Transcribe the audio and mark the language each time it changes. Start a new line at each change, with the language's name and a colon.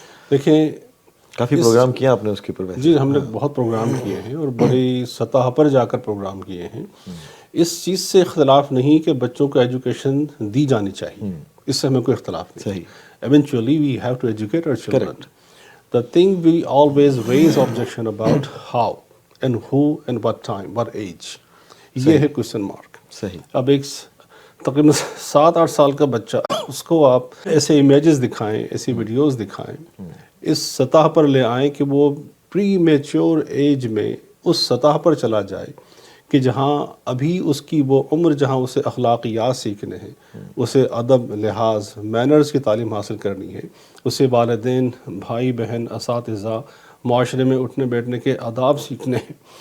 Urdu: دیکھیں کافی پروگرام کیا آپ نے اس کے اوپر؟ جی ہم نے بہت پروگرام کیے ہیں اور بڑی سطح پر جا کر پروگرام کیے ہیں. اس چیز سے اختلاف نہیں کہ بچوں کو ایجوکیشن دی جانی چاہیے، اس سے ہمیں کوئی اختلاف نہیں. صحیح.
English: Eventually we have to educate our children. The thing we always raise objection about how and who and what time, what age.
Urdu: یہ ہے کوشچن مارک. صحیح. اب ایک تقریباً 7-8 سال کا بچہ، اس کو آپ ایسے امیجز دکھائیں، ایسی ویڈیوز دکھائیں، اس سطح پر لے آئیں کہ وہ پری میچور ایج میں اس سطح پر چلا جائے کہ جہاں ابھی اس کی وہ عمر جہاں اسے اخلاقیات سیکھنے ہیں، اسے ادب، لحاظ، مینرز کی تعلیم حاصل کرنی ہے، اسے والدین، بھائی بہن، اساتذہ، معاشرے میں اٹھنے بیٹھنے کے آداب سیکھنے ہیں.